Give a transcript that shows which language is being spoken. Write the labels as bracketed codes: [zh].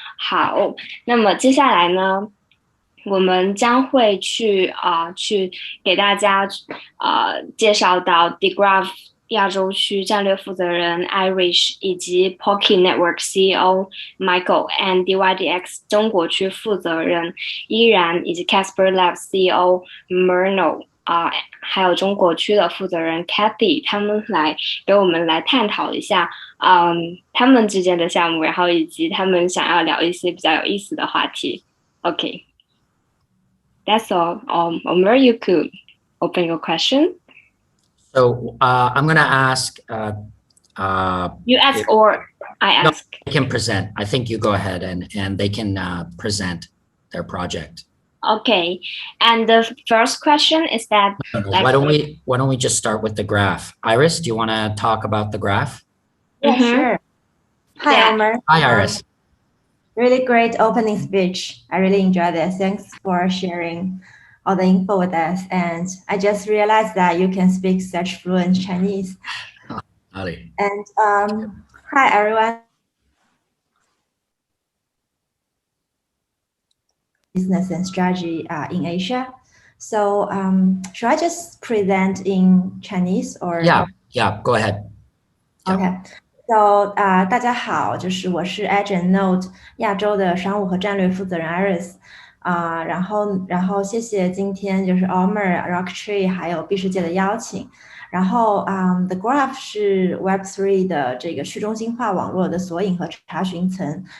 [zh] 好，那么接下来呢，我们将会去给大家介绍到 DeGraph 亚洲区战略负责人 Irish 以及 Pocket Network CEO Michael and DYDX 中国区负责人依然以及 Casper Labs CEO Merno还有中国区的负责人 Kathy， 他们来给我们来探讨一下他们之间的项目，然后以及他们想要聊一些比较有意思的话题。 [en] OK。 That's all. Omer, you could open your question. So I'm going to ask. You ask or I ask? No, I can present. I think you go ahead and they can present their project. Okay. And the first question is that. Why don't we just start with the graph? Iris, do you want to talk about the graph? Yeah, sure. Hi, Omer. Hi, Iris. Really great opening speech. I really enjoyed it. Thanks for sharing all the info with us. And I just realized that you can speak such fluent Chinese. Howdy. And hi, everyone. Business and strategy in Asia. So should I just present in Chinese or? Yeah, go ahead. OK， [zh] So 大家好，我是 Edge and Node 亚洲的商务和战略负责人 Iris 然后谢谢今天Omer、Rocktree 还有币世界的邀请。然后The Graph 是 Web3 的这个去中心化网络的索引和查询层。